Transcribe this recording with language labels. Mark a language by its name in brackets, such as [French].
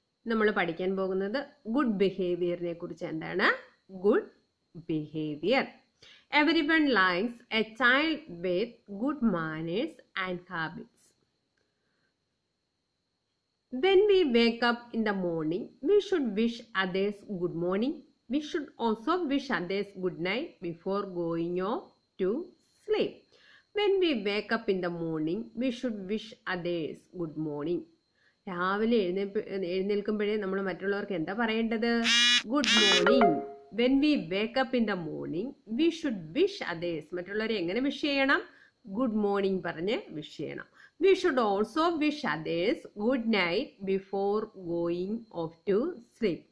[Malayalam] നമ്മൾ പഠിക്കാൻ പോകുന്നത് ഗുഡ് ബിഹേവിയറിനെ കുറിച്ച്. എന്താണ് good behaviour? [English] Everyone likes a child with good manners and habits. When we wake up in the morning, we should wish others good morning. We should also wish others good night before going off to sleep. When we wake up in the morning, we should wish others good morning. [Malayalam] രാവിലെ എഴുന്നേൽക്കുമ്പോഴേ നമ്മൾ മറ്റുള്ളവർക്ക് എന്താ പറയേണ്ടത്? Good morning. [English] When we wake up in the morning we should wish others. [Malayalam] മറ്റുള്ളവരെ എങ്ങനെ wish ചെയ്യണം? Good morning പറഞ്ഞ് wish ചെയ്യണം. [English] We should also wish others good night before going off to sleep.